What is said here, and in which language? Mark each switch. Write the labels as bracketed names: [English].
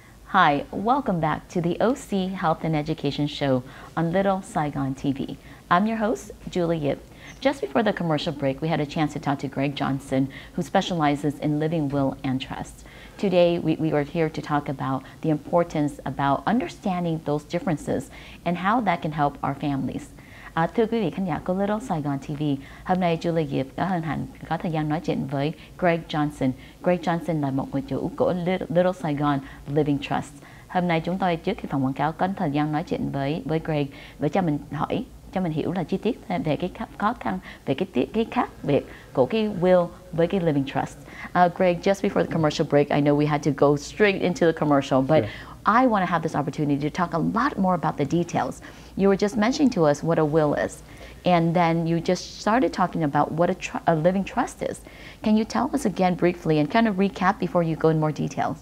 [English] Hi, welcome back to the OC Health and Education Show on Little Saigon TV. I'm your host, Julie Yip. Just before the commercial break, we had a chance to talk to Greg Johnson, who specializes in living will and trust. Today, we are here to talk about the importance about understanding those differences and how that can help our families. [Vietnamese] Thưa quý vị khán giả của Little Saigon TV, hôm nay Julie Yip có hân hạnh có thời gian nói chuyện với Greg Johnson. Greg Johnson là một người chủ của Little Saigon LSLivingTrust. Hôm nay chúng tôi trước khi phòng quảng cáo có thời gian nói chuyện với Greg để cho mình hiểu là chi tiết về cái khó khăn, về cái khác biệt của cái will với cái living trust. [English] Greg, just before the commercial break, I know we had to go straight into the commercial, but I want to have this opportunity to talk a lot more about the details. You were just mentioning to us what a will is, and then you just started talking about what a living trust is. Can you tell us again briefly and kind of recap before you go in more details?